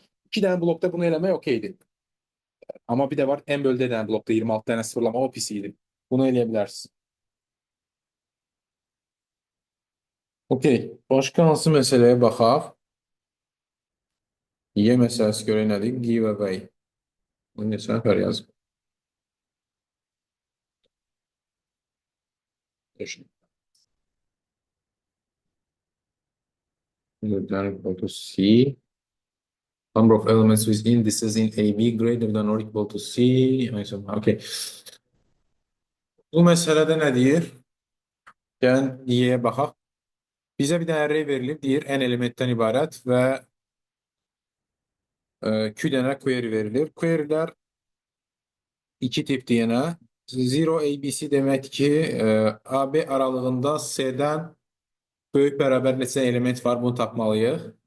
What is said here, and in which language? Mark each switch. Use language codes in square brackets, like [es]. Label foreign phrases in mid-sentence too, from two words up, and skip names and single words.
[az] 2 dənə blokda bunu eləmək okeydir. Amma bir də var, n bölü D dənə blokda 26 dənə sıfırlama o pis idi. Bunu eləyə bilərsiniz. Okey, başqa hansı məsələyə baxaq? Y məsələsi görək nədir? [en] Give away. [az] Bunu neçə nəfər yazıb? [en] Equal to C. Number of elements with indices in AB greater than or equal to C. [az] Okay. Bu məsələdə nə deyir? Gəlin Y-yə baxaq. Bizə bir dənə array verilib, deyir n elementdən ibarət və 2 dənə query verilir. Querylər iki tipdir yenə. Zero ABC deməkdir ki, AB aralığında C-dən böyük bərabər neçə element var, bunu tapmalıyıq.